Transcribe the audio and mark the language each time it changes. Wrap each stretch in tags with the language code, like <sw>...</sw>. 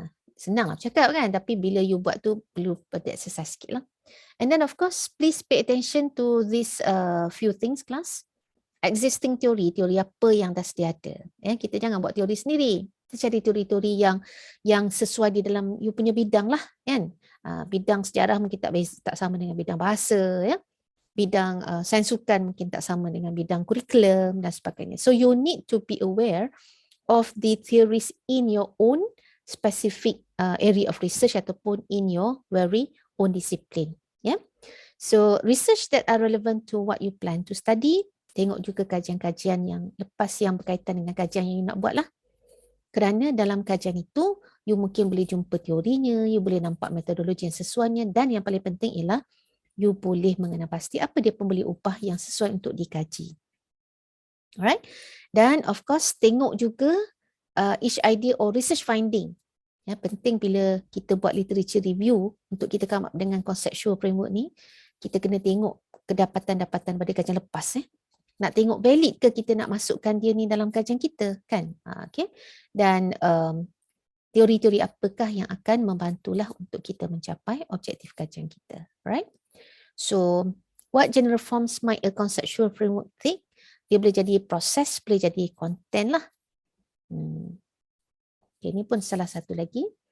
<ms>Senang lah cakap kan, tapi bila you buat tu perlu pada exercise sikit lah.</ms> <en>And then of course, please pay attention to these few things class.</en> <ms>Existing teori apa yang dah sedia ada. Kita jangan buat teori sendiri. Kita cari teori-teori yang sesuai di dalam you punya bidang lah kan. Bidang sejarah mungkin tak sama dengan bidang bahasa ya. Bidang sains sukan mungkin tak sama dengan bidang kurikulum dan sebagainya.</ms> <en>So you need to be aware of the theories in your own specific area of research ataupun in your very own discipline. Yeah. So research that are relevant to what you plan to study.</en> <ms>Tengok juga kajian-kajian yang lepas yang berkaitan dengan kajian yang you nak buat lah. Kerana dalam kajian itu, you mungkin boleh jumpa teorinya, you boleh nampak metodologi yang sesuainya dan yang paling penting ialah you boleh mengenal pasti apa dia pembeli upah yang sesuai untuk dikaji.</ms> <en>Alright?</en> <ms>Dan</ms> <en>of course,</en> <ms>tengok juga</ms> <en>each idea or research finding.</en> <ms>Ya, penting bila kita buat literature review untuk kita</ms> <en>come up</en> <ms>dengan conceptual framework ni, kita kena tengok kedapatan-dapatan pada kajian lepas. Nak tengok valid ke kita nak masukkan dia ni dalam kajian kita kan. Okay. Dan teori-teori apakah yang akan membantulah untuk kita mencapai objektif kajian kita. Right?</ms> <en>So, what general forms might a conceptual framework take?</en> <ms>Dia boleh jadi proses, boleh jadi content lah. Okay, ni pun salah satu lagi.</ms>